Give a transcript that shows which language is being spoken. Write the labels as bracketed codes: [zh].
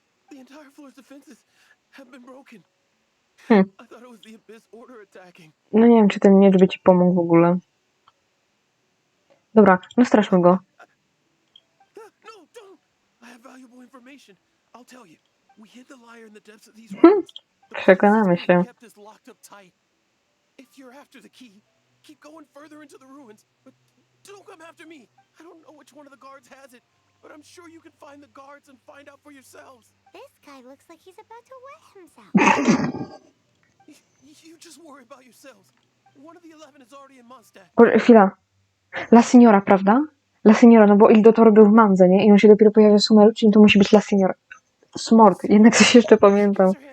[en] The entire floor's defenses have been broken. I thought it was the Abyss Order attacking. [pl] No nie wiem, czy ten miecz by ci pomógł w ogóle. Dobra, no straszmy go. [en] No, don't! I have valuable information. I'll tell you. We hid the lyre in the depths of these ruins. [pl] Przekonamy się. [en] Kept us locked up tight. If you're after the key, keep going further into the ruins. But don't come after me. I don't know which one of the guards has it, but I'm sure you can find the guards and find out for yourselves. This guy looks like he's about to wet himself. You just worry about yourselves. One of the 11 is already in Mondstadt. [pl] Chwila. La Signora, prawda? La Signora, no bo Il Dottore był w Mandze, nie? I on się dopiero pojawia w Sumeru, czyli to musi być La Signora. Smort, jednak coś jeszcze pamiętam.